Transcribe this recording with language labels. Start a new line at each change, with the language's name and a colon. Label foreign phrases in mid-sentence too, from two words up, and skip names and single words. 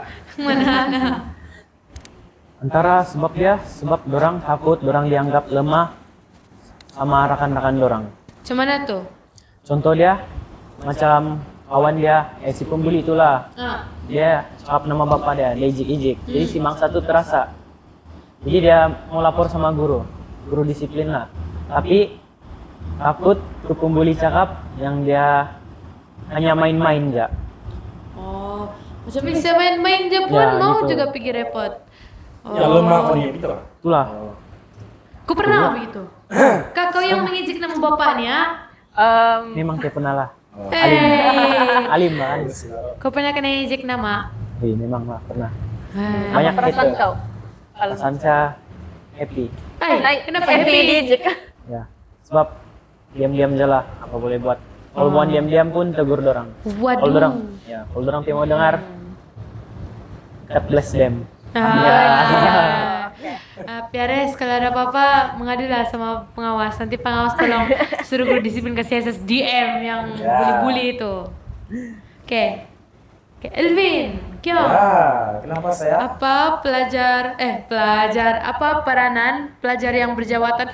Malay: Mana? Antara sebab dorang takut dorang dianggap lemah sama rekan-rekan dorang. Cuman tuh? Contoh dia macam kawan dia si pembuli itulah. Dia cakap nama bapak dia ijik-ijik. Jadi si mangsa tuh terasa. Jadi dia mau lapor sama guru disiplin lah. Tapi takut tuh pembuli cakap yang dia hanya main-main aja. Oh, macam bisa main-main dia pun Ya, mau gitu. juga pergi repot. Ya lemah kok dia gitu lah. Itulah. Kau pernah begitu? Kak, kau yang mengejek nama bapaknya? Memang kayak pernah lah. Hey, Alim kan. kau pernah kena ejek nama? Memang lah pernah. Hai. Banyak Perasaan gitu. kau? Sanca happy. Kenapa happy? Dijek. Ya. Sebab diam-diam aja lah. Apa boleh buat. Kalau bukan diam-diam pun tegur dorang. Kalau dorang, Waduh. kalau dorang tidak mau dengar,
English: God bless them.
Malay: Piares, kalau ada apa-apa mengadulah sama pengawas. Nanti pengawas tolong suruh guru disiplin kasih SSDM yang bully-bully itu. Oke. Elvin, Kyo. Ya, kenapa saya? Apa apa peranan pelajar yang berjawatan?